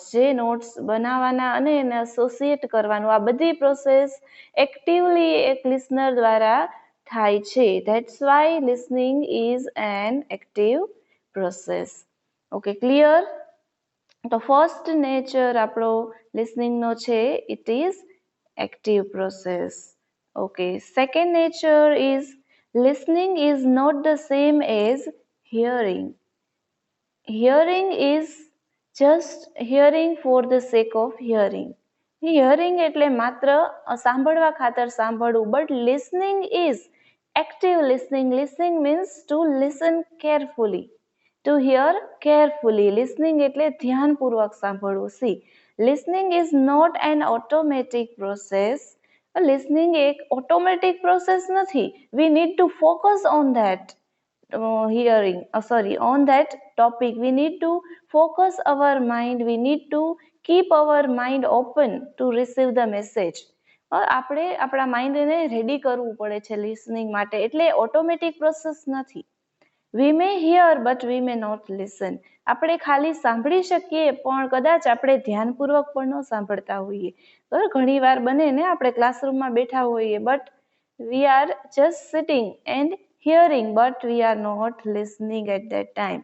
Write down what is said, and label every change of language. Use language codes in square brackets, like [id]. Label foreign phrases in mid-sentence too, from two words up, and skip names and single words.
[gu] જે નોટ્સ બનાવવાના અને એને એસોસિએટ કરવાનું, આ બધી પ્રોસેસ એક્ટિવલી એક લિસનર દ્વારા થાય છે. [en] That's why listening is an active process. Okay, clear? [gu] તો ફર્સ્ટ નેચર આપણો લિસનિંગનો છે, [en] it is active process. Okay, second nature is listening is not the same as hearing. Hearing is just hearing for the sake of hearing. [gu] Hearing એટલે માત્ર સાંભળવા ખાતર સાંભળવું. [en] But listening is active listening. Listening means to listen carefully, to hear carefully. [gu] Listening એટલે ધ્યાનપૂર્વક સાંભળવું. [en] See, listening is not an automatic process. [gu] Listening એક [en] automatic process [gu] નથી. [en] We need to focus on that on that topic. We need to focus our mind. We need to keep our mind open to receive the message. [gu] આપણે આપણા માઇન્ડને રેડી કરવું પડે છે લિસનિંગ માટે. એટલે ઓટોમેટિક પ્રોસેસ નથી. [en] We may hear but we may not listen. [gu] આપણે ખાલી સાંભળી શકીએ પણ કદાચ આપણે ધ્યાનપૂર્વક પણ ન સાંભળતા હોઈએ. બરાબર, ઘણી વાર બને ને, આપણે ક્લાસરૂમમાં બેઠા હોઈએ [en] but we are just sitting and hearing but we are not listening at that time.